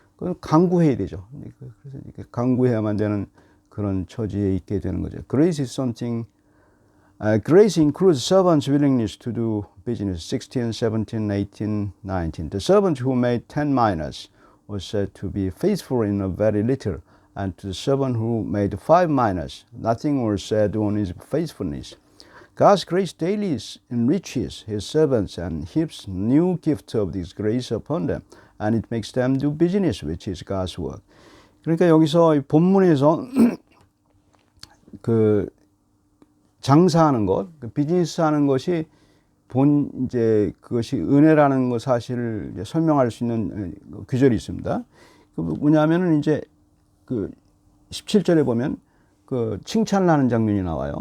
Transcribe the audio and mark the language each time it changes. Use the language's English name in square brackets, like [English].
[Korean] 그건 강구해야 되죠. 그래서 이렇게 강구해야만 되는 그런 처지에 있게 되는 거죠. [English] Grace is something, grace includes servants' willingness to do business. 16, 17, 18, 19. The servant who made 10 minas was said to be faithful in a very little, and to the servant who made 5 minas, nothing was said on his faithfulness. God's grace daily enriches his servants and heaps new gifts of this grace upon them, and it makes them do business, which is God's work. [Korean] 그러니까 여기서 본문에서 그 장사하는 것, 비즈니스 하는 것이 이제 그것이 은혜라는 것 사실을 이제 설명할 수 있는 규절이 있습니다. 그 뭐냐면은 이제 그 17절에 보면 그 칭찬을 하는 장면이 나와요.